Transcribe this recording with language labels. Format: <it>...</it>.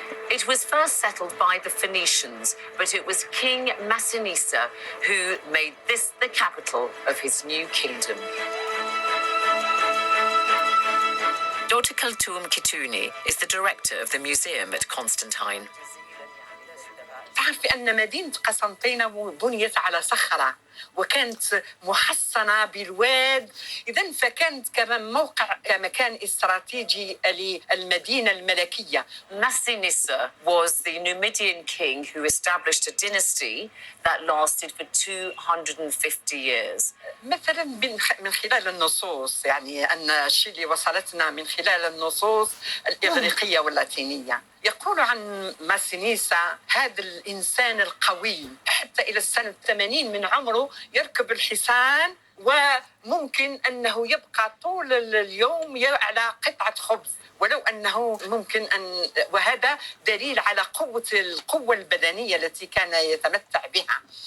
<en>It was first settled by the Phoenicians, but it was King Massinissa who made this the capital of his new kingdom. Dr. Kulthum Kituni is the director of the museum at Constantine.</en> <ar>تعرفي أن مدينة قسنطينة بنيت على صخرة وكانت محصنة بالواد. إذن فكانت كمان موقع كمكان استراتيجي للمدينة الملكية.</ar> <en>Massinissa was the Numidian king who established a dynasty that lasted for 250 years.</en> <ar>مثلا من خلال النصوص، يعني أن الشيء اللي وصلتنا من خلال النصوص الإغريقية واللاتينية، يقول عن ماسينيسا هذا الإنسان القوي حتى إلى السنة 80 من عمره يركب الحصان، وممكن أنه يبقى طول اليوم على قطعة خبز، ولو أنه ممكن أن، وهذا دليل على القوة البدنية التي كان يتمتع بها.</ar>